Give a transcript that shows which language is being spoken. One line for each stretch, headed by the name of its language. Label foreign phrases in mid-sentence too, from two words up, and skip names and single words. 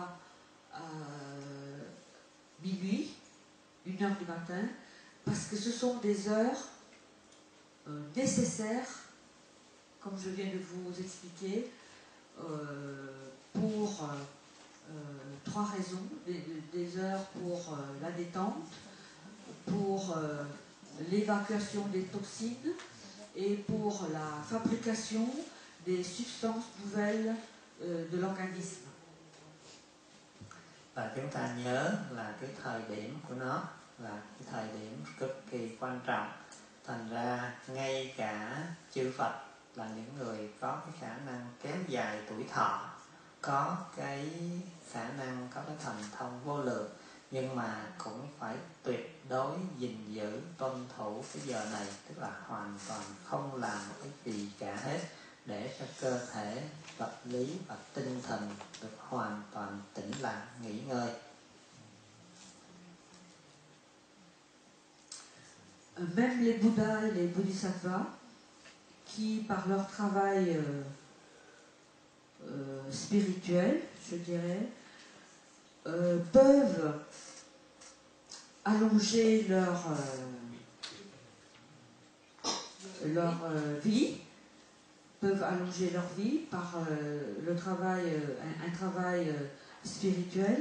French: minuit, 1h du matin, parce que ce sont des heures nécessaires, comme je viens de vous expliquer, pour 3 raisons. Des heures pour la détente, pour l'évacuation des toxines et pour la fabrication des substances nouvelles de l'organisme.
Vietnamese: Và chúng ta nhớ là cái thời điểm của nó là cái thời điểm cực kỳ quan trọng. Thành ra ngay cả chư Phật là những người có cái khả năng kéo dài tuổi thọ, có cái khả năng, có cái thần thông vô lượng, nhưng mà cũng phải tuyệt đối gìn giữ tuân thủ cái giờ này, tức là hoàn toàn không làm một cái gì cả hết, để cho cơ thể, vật lý và tinh thần được hoàn toàn tĩnh lặng, nghỉ ngơi.
French: Même les Bouddhas et les Bodhisattvas, qui par leur travail spirituel, je dirais, peuvent allonger vie, peuvent allonger leur vie par le travail, un travail spirituel.